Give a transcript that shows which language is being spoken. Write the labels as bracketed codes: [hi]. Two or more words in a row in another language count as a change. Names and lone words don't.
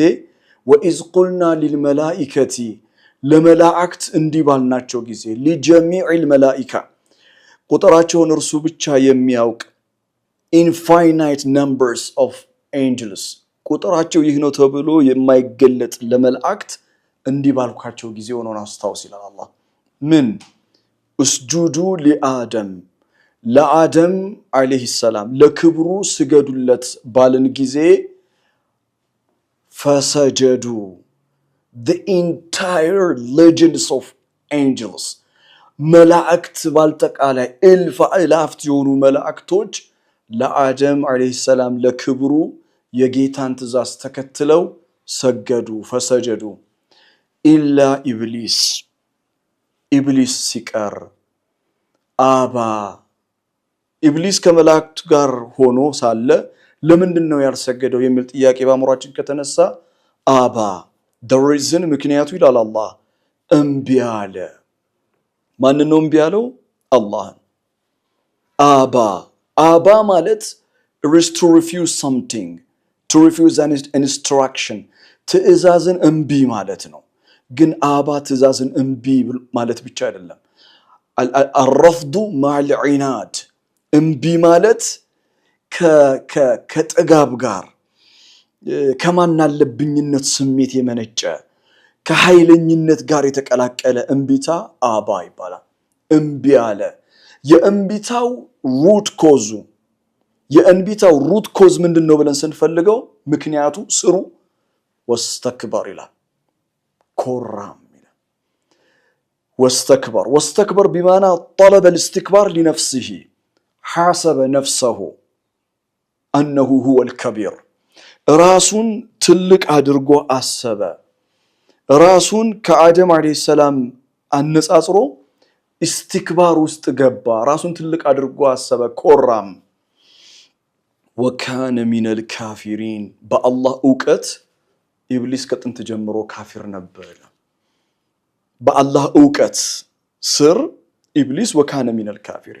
[ar] وإذ قلنا للملائكة [am] ለመላእክት እንዲህ ባልናቸው ጊዜ [ar] لجميع الملائكة [am] ቁጥራቸውን እርሱ ብቻ የሚያውቅ [en] infinite numbers of angels [am] ቁጥራቸው ይህ ነው ተብሎ የማይገለጥ ለመላእክት እንዲህ ባልኳቸው ጊዜ ሆኖን አስታውስ ይላል አላህ። ምን? [ar] اسجدوا لآدم [am] ለአደም [ar] عليه السلام [am] ለክብሩ ስገዱለት ባልን ጊዜ ፈሰጀዱ [en] the entire legions of angels [am] መላእክት ባልጠቃላይ እልፍ አእላፍት የሆኑ መላእክቶች ለአደም [ar] عليه السلام [am] ለክብሩ የጌታን ትእዛዝ ተከትለው ሰገዱ። [ar] فسجدوا إلا [am] ኢብሊስ ሲቀር አባ ኢብሊስ ከመላእክቱ ጋር ሆኖ ሳለ ለምንድነው ያልሰገደው የሚል ጥያቄ በአእምሯችን ከተነሳ አባ [en] the reason [am] ምክንያቱ ይላል አላህ እምቢ አለ። ማን ነው እምቢ ያለው? አላህ። አባ ማለት [en] is to refuse something, to refuse an instruction [am] ትእዛዝን እምቢ ማለት ነው። ግን አባ ትእዛዝን እምቢ ማለት ብቻ አይደለም። [ar] الرفض مع العناد [am] እምቢ ማለት ከጥጋብ ጋር ከማናለብኝነት ስሜት የመነጨ ከኃይለኝነት ጋር የተቀላቀለ እምቢታ አባ ይባላል። እምቢ አለ። የእምቢታው [en] root cause [am] ምንድነው ብለን ስንፈልገው ምክንያቱ ስሩ ወስተክበር ይላል። ኮራም ይላል። [ar] واستكبر بمعنى طلب الاستكبار لنفسه حاسب نفسه انه هو الكبير [am] ራሱን ትልቅ አድርጎ አሰበ። ራሱን ከአደም [ar] عليه السلام [am] አነጻጽሮ ኢስቲክባር ውስጥ ገባ። ራሱን ትልቅ አድርጎ አሰበ፣ ኮራም። [ar] وكان من الكافرين [am] በአላህ ዕውቀት ኢብሊስ ከጥንት ጀምሮ ካፊር ነበር። በአላህ ዕውቀት ስር ኢብሊስ [ar] وكان من الكافرين።